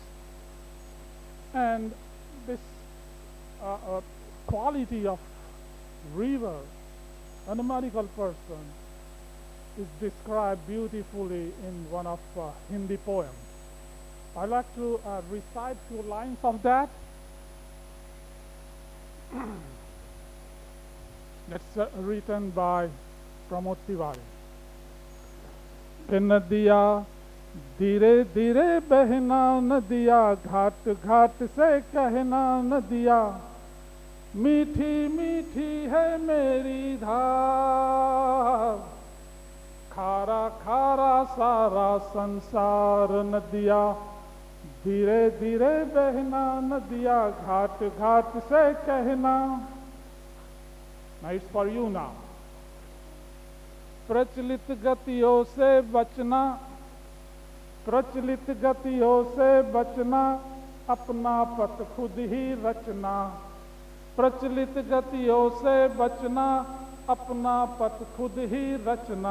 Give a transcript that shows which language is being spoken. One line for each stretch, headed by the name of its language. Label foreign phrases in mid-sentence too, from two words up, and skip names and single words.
English: And this quality of river and a medical person is described beautifully in one of Hindi poems. I'd like to recite few lines of that. That's written by Pramod Tiwari.
Hindi: नदिया धीरे धीरे बहना नदिया, घाट घाट से कहना नदिया, मीठी मीठी है मेरी धार, खारा खारा सारा संसार नदिया, धीरे धीरे बहना नदिया, घाट घाट से कहना.
English: Now it's for you now.
Hindi: प्रचलित गतियों से बचना, प्रचलित गतियों से बचना, अपना पथ खुद ही रचना. प्रचलित गतियों से बचना, अपना पथ खुद ही रचना.